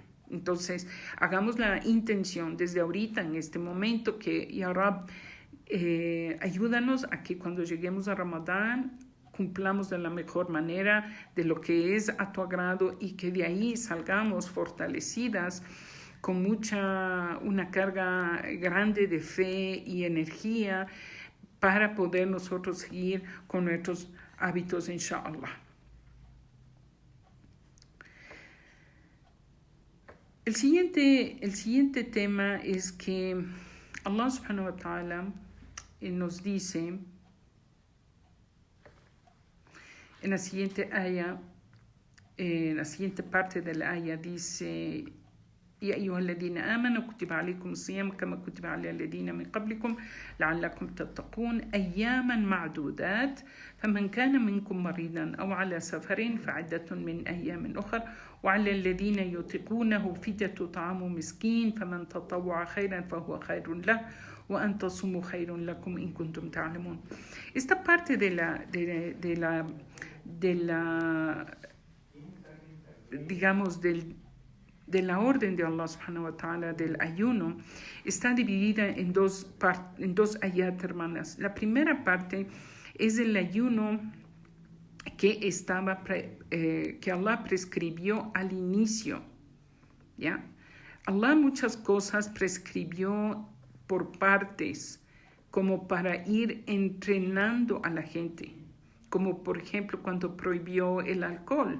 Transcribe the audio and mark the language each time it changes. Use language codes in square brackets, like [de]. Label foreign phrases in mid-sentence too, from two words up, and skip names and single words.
[es] Entonces, hagamos la intención desde ahorita, en este momento, que [ar] يا رب, [es] ayúdanos a que cuando lleguemos a Ramadán cumplamos de la mejor manera, de lo que es a tu agrado, y que de ahí salgamos fortalecidas con una carga grande de fe y energía para poder nosotros seguir con nuestros hábitos, inshallah. El siguiente tema es que Allah [ar] سبحانه وتعالى [es] nos dice en la siguiente aya, en la siguiente parte de la aya, dice: [ar] يا أيها الذين آمنوا كتب عليكم الصيام كما كتب على الذين من قبلكم لعلكم تتقون أياما معدودات فمن كان منكم مريضا أو على سفر فعدة من أيام أخر وعلى الذين يطيقونه فدية طعام مسكين فمن تطوع خيرا فهو خير له وأن تصوموا خير لكم إن كنتم تعلمون. [es] Esta parte de la orden de Allah [ar] سبحانه وتعالى [es] del ayuno está dividida en dos ayat, hermanas. La primera parte es el ayuno que Allah prescribió al inicio, ¿ya? Allah muchas cosas prescribió por partes, como para ir entrenando a la gente, como por ejemplo cuando prohibió el alcohol.